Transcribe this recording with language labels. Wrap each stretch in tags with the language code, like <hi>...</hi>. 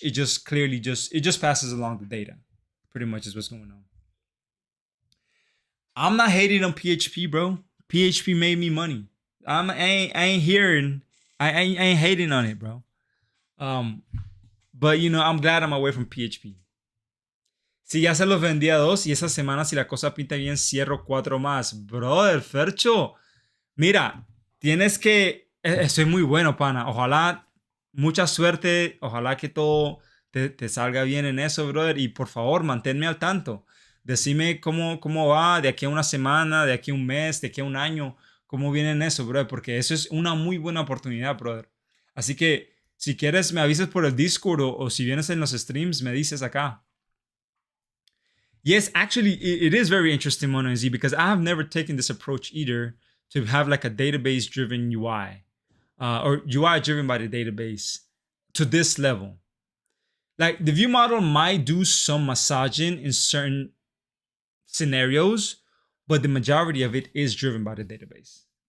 <en>It just clearly just passes along the data. Pretty much is what's going on. I'm not hating on PHP, bro. PHP made me money. I ain't hating on it, bro. But you know, I'm glad I'm away from PHP.</en> <es>Si ya se los vendí a 2 y esa semana si la cosa pinta bien cierro 4 más. Brother, Fercho, mira, tienes que... Estoy muy bueno, pana. Ojalá, mucha suerte. Ojalá que todo te salga bien en eso, brother. Y por favor, manténme al tanto. Decime cómo va de aquí a una semana, de aquí a un mes, de aquí a un año. Cómo viene en eso, brother. Porque eso es una muy buena oportunidad, brother. Así que, si quieres, me avisas por el Discord o si vienes en los streams, me dices acá.</es> <en>Yes, actually, it is very interesting, Mono and Z, because I have never taken this approach either to have like a database-driven UI or UI driven by the database to this level. Like the view model might do some massaging in certain scenarios, but the majority of it is driven by the database.</en>